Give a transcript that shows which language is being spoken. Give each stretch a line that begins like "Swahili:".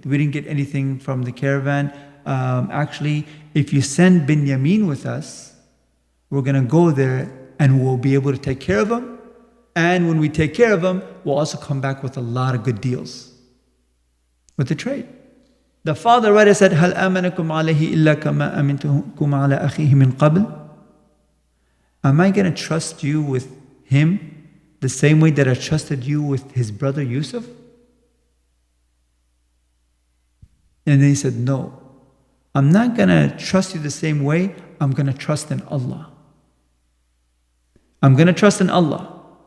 English: We didn't get anything from the caravan. Actually, if you send Binyamin with us, we're going to go there and we'll be able to take care of him. And when we take care of him, we'll also come back with a lot of good deals with the trade. The father right said,
Arabic: هَلْ آمَنَكُمْ عَلَيْهِ إِلَّا كَمَا أَمِنْتُكُمْ عَلَى أَخِيهِ مِنْ قَبْلِ.
English: Am I going to trust you with him the same way that I trusted you with his brother Yusuf? And then he said, no. I'm not going to trust you the same way. I'm going to trust in Allah. I'm going to trust in Allah.